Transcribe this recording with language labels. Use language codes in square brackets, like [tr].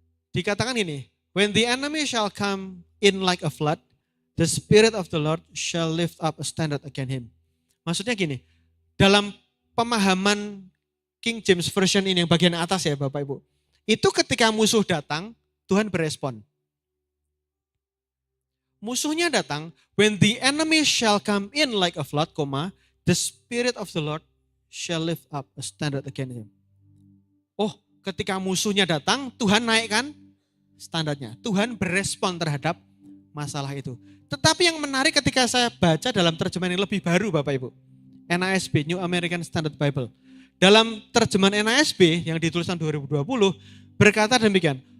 [id] Dikatakan ini, [en] when the enemy shall come in like a flood, the Spirit of the Lord shall lift up a standard against him. [id] Maksudnya gini, dalam pemahaman King James Version ini yang bagian atas ya Bapak Ibu. Itu ketika musuh datang, Tuhan berespon. Musuhnya datang, [en] when the enemy shall come in like a flood, the Spirit of the Lord shall lift up a standard against him. [id] Oh, ketika musuhnya datang, Tuhan naikkan standarnya. Tuhan berespon terhadap masalah itu. Tetapi yang menarik ketika saya baca dalam terjemahan yang lebih baru Bapak Ibu. NASB, New American Standard Bible. Dalam terjemahan NASB yang ditulis tahun 2020, berkata demikian.